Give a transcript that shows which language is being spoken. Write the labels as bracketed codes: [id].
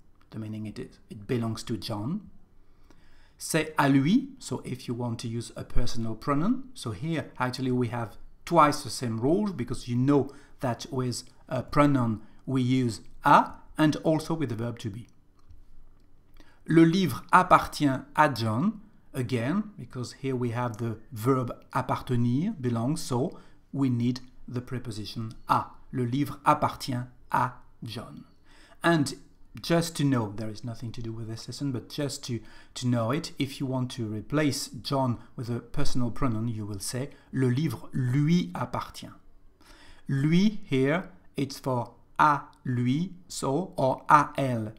[en] The meaning it belongs to John. Say [fr] à lui. [en] So if you want to use a personal pronoun. So here actually we have twice the same rule because you know that with a pronoun we use à and also with the verb to be. [fr] Le livre appartient à John. [en] Again, because here we have the verb appartenir, belong, so we need the preposition à. [fr] Le livre appartient à John. [en] And just to know, there is nothing to do with this lesson, but just to know it, if you want to replace John with a personal pronoun, you will say [fr] le livre lui appartient. [en] Lui here, it's for à lui, so, or à elle.